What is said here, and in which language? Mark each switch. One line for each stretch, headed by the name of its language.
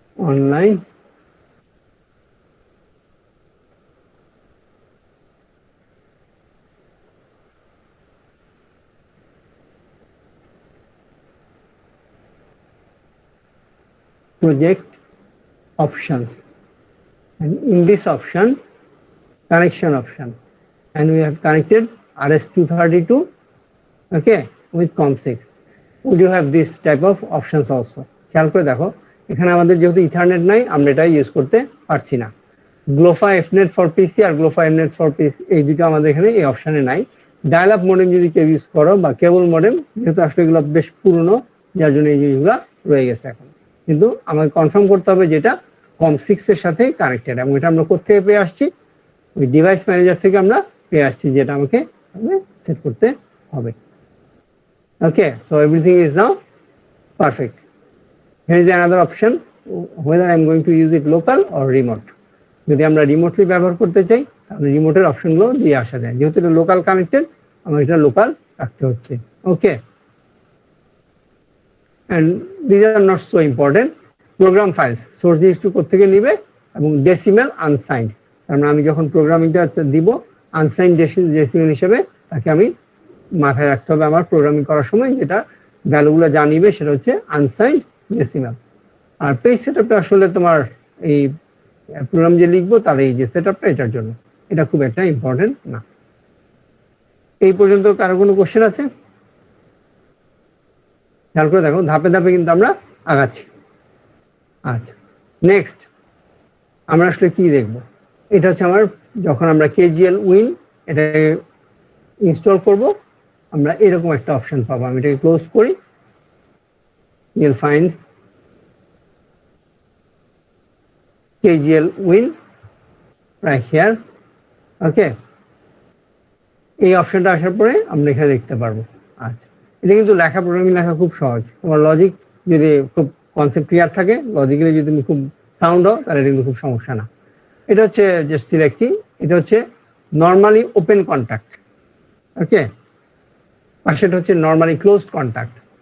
English: online project options, and in this option connection option, and we have connected RS-232, okay, with COM6. We do have this type of options also.
Bangla: খেয়াল করে দেখো এখানে আমাদের যেহেতু ethernet নাই আমরা এটা ইউজ করতে পারছি না। গ্লোফা এফনেট ফর পিসি আর গ্লোফা এমনেট ফর পিসি এই দুটো আমাদের এখানে এই অপশনে নাই। ডায়াল আপ মডেম যদি কেউ ইউজ করো বা কেবল মডেম, যেহেতু আসলে এগুলো বেশ পুরনো যার জন্য এই জিনিসগুলো রয়ে গেছে এখন, কিন্তু আমাকে কনফার্ম করতে হবে যেটা COM6 এর সাথে কানেক্টেড, এবং এটা আমরা কোথা থেকে পেয়ে আসছি, ওই ডিভাইস ম্যানেজার থেকে আমরা পেয়ে আসছি, যেটা আমাকে সেট করতে হবে।
English: Okay, so everything is now perfect. Here is another option, whether I am going to use it local or remote.
Bangla: যদি আমরা রিমোটলি ব্যবহার করতে চাই তাহলে রিমোটের অপশনগুলো দিয়ে আসা যায়, যেহেতু এটা লোকাল কানেক্টেড আমার এটা লোকাল রাখতে হচ্ছে।
English: Okay, and these are not so important.
Bangla: Program files source জিনিসটু কোথেকে নিবে এবং ডেসিমেল আনসাইন্ড, তার মানে আমি যখন প্রোগ্রামিংটা দিব আনসাইন্ড ডেসিমেল হিসেবে তাকে আমি মাথায় রাখতে হবে আমার প্রোগ্রামিং করার সময়, যেটা ভ্যালুগুলো জানিবে সেটা হচ্ছে আনসাইন্ড ডেসিমেল। আর পেজ সেটআপটা আসলে তোমার এই প্রোগ্রাম যে লিখবো তার এই যে সেটআপটা এটার জন্য, এটা খুব একটা ইম্পর্টেন্ট না। এই পর্যন্ত কারো কোনো কোশ্চেন আছে? খেয়াল করে দেখো ধাপে ধাপে কিন্তু আমরা আগাচ্ছি। আচ্ছা, নেক্সট আমরা আসলে কি দেখব, এটা হচ্ছে আমার যখন আমরা কেজিএল উইন এটা ইনস্টল করব আমরা এরকম একটা অপশন পাবো। আমি এটাকে ক্লোজ করি,
English: you'll find KGL win right here.
Bangla: Okay, এই অপশনটা আসার পরে আমরা এখানে দেখতে পারবো। আচ্ছা, এটা কিন্তু লেখা প্রোগ্রামিং লেখা খুব সহজ, তোমার লজিক যদি খুব কনসেপ্ট ক্লিয়ার থাকে, লজিক্যালি যদি তুমি খুব সাউন্ড হও তাহলে এটা কিন্তু খুব সমস্যা না। এটা হচ্ছে জাস্ট সিলেক্টিং, এটা হচ্ছে নর্মালি ওপেন কন্ট্যাক্ট, ওকে, আর সেটা হচ্ছে নর্মালি ক্লোজড কন্ট্যাক্ট।